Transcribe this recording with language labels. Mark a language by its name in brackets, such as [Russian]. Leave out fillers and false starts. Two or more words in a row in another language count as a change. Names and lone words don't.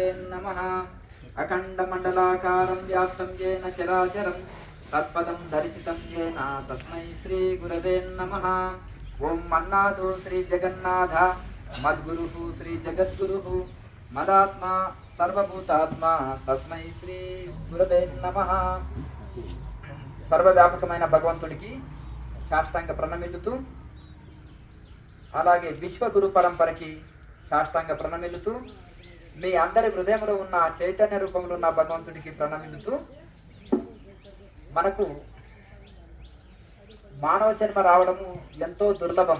[Sanskrit] नमः अखंड मंडलाकारं व्याप्तं येन चराचरं तत्पदं दर्शितं येन तस्मै श्री गुरवे नमः ओम मन्नाथो श्री जगन्नाथ मद्गुरुः श्री जगद्गुरुः मदात्मा सर्वभूतात्मा तस्मै श्री गुरवे नमः [Telugu] సర్వవ్యాపకమైన భగవంతుడికి సాష్టాంగ ప్రణమిల్లుతూ అలాగే విశ్వగురు పరంపరకి సాష్టాంగ ప్రణమిల్లుతూ మీ అందరి హృదయంలో ఉన్న చైతన్య రూపంలో ఉన్న భగవంతుడికి ప్రణమిల్లుతూ మనకు మానవ జన్మ రావడము ఎంతో దుర్లభం.